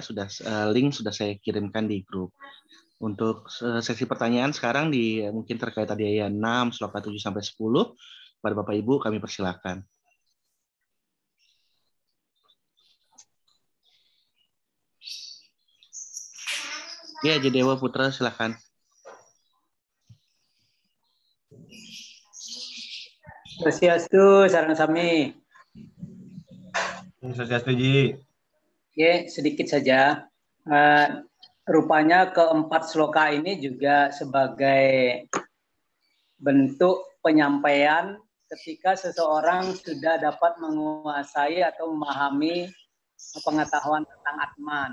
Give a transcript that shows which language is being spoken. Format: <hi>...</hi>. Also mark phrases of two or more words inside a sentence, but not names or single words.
<id>Link sudah saya kirimkan di grup. Untuk sesi pertanyaan sekarang mungkin terkait tadi ayat 6, sloka 7 sampai 10, kepada Bapak Ibu kami persilakan. Ya, Jedewa Putra silakan.</id> <ban>Swastiastu, sareng sami.</ban> <id>Swastiastu, Ji. Oke, sedikit saja. Rupanya keempat sloka ini juga sebagai bentuk penyampaian ketika seseorang sudah dapat menguasai atau memahami pengetahuan tentang Atman.</id>